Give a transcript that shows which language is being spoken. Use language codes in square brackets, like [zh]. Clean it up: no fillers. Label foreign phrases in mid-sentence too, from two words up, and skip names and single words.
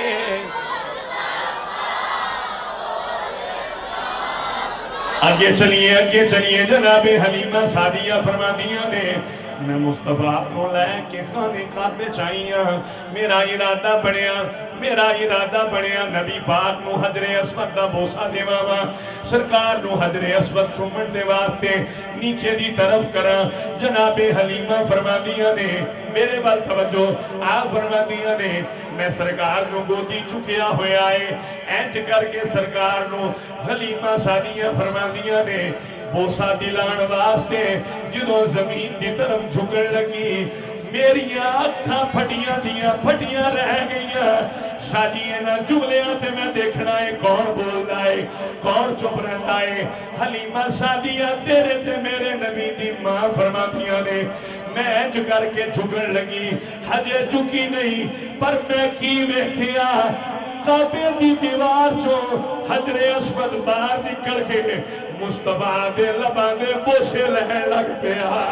[pa] آگے چلیے جناب حلیمہ سعدیہ فرما دیا نے میں مصطفیٰ کو لے کے خانے کعبے چاہیاں میرا ارادہ بنیا نبی پاک نو حجر اسود دا بوسا دے ماما سرکار نو حجر اسود چومن دے واسطے نیچے دی طرف کرا. جناب حلیمہ فرما دیا نے میرے بال توجہ آپ فرما دیا نے میں سرکار نو گودی چکیا ہویا ہے اینج کر کے سرکار نو حلیمہ سعدیہ فرما دیا نے بوسا دلان واسطے جنہوں زمین دی طرف جھکن لگی میری آنکھاں پھٹیاں رہ گئیاں. شادی اینا جملیاں تے میں دیکھنا ہے کون بول دائے کون چپ رہتا ہے. حلیمہ سعدیہ تیرے تے میرے نبی دی ماں فرما دیا نے میں انج کر کے جھکن لگی حجے چکی نہیں پر میں کی ویکھیا کعبے دی دیوار چو حجر اسود باہر نکل کے مصطفیٰ دے لباں دے بوسے لہن لگ پیا.